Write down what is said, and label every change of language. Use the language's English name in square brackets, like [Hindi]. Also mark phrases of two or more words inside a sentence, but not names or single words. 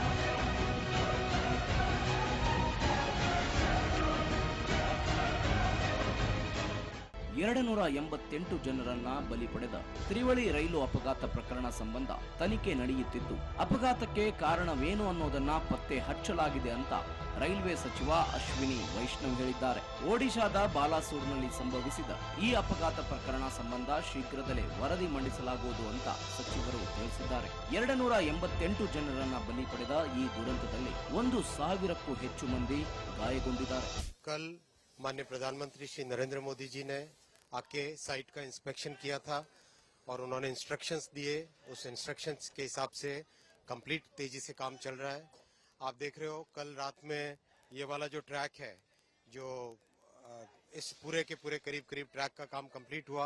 [Kannada] ಜನರನ್ನ ಬಲಿ ಪಡೆದ ತ್ರಿವಳಿ ರೈಲು ಅಪಘಾತ ಪ್ರಕರಣ ಸಂಬಂಧ ತನಿಖೆ ನಡೆಯುತ್ತಿದ್ದು, ಅಪಘಾತಕ್ಕೆ ಕಾರಣವೇನು ಅನ್ನೋದನ್ನ ಪತ್ತೆ ಹಚ್ಚಲಾಗಿದೆ ಅಂತ ರೈಲ್ವೆ ಸಚಿವ ಅಶ್ವಿನಿ ವೈಷ್ಣವ್ ಹೇಳಿದ್ದಾರೆ. ಒಡಿಶಾದ ಬಾಲಾಸೂರ್ನಲ್ಲಿ ಸಂಭವಿಸಿದ ಈ ಅಪಘಾತ ಪ್ರಕರಣ ಸಂಬಂಧ ಶೀಘ್ರದಲ್ಲೇ ವರದಿ ಮಂಡಿಸಲಾಗುವುದು ಅಂತ ಸಚಿವರು ತಿಳಿಸಿದ್ದಾರೆ. 288 ಜನರನ್ನ ಬಲಿ ಪಡೆದ ಈ ದುರಂತದಲ್ಲಿ 1,000ಕ್ಕೂ ಹೆಚ್ಚು ಮಂದಿ ಗಾಯಗೊಂಡಿದ್ದಾರೆ. [Hindi] कल माननीय प्रधानमंत्री श्री नरेंद्र मोदी जी ने आके साइट का इंस्पेक्शन किया था और उन्होंने इंस्ट्रक्शंस दिए. उस इंस्ट्रक्शंस के हिसाब से कंप्लीट तेजी से काम चल रहा है. आप देख रहे हो कल रात में ये वाला जो ट्रैक है, जो इस पूरे के पूरे करीब ट्रैक का काम कंप्लीट हुआ.